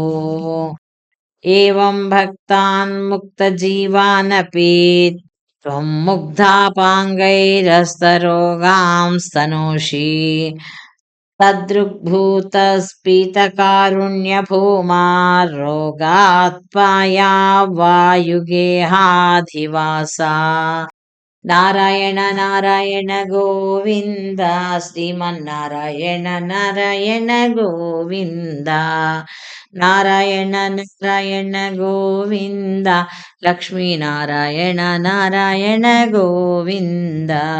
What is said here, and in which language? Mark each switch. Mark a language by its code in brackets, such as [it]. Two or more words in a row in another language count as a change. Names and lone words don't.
[sa] एवं भक्तान् मुक्तजीवानपि त्वं मुग्धापाङ्गैरस्तरोगांस्तनोषि तदृग्भूतस्फीतकारुण्यभूमा रोगात्पाया वायुगेहाधिवासा నారాయణ నారాయణ గోవింద శ్రీమన్నారాయణ నారాయణ గోవింద నారాయణ నారాయణ గోవింద లక్ష్మీనారాయణ నారాయణ గోవింద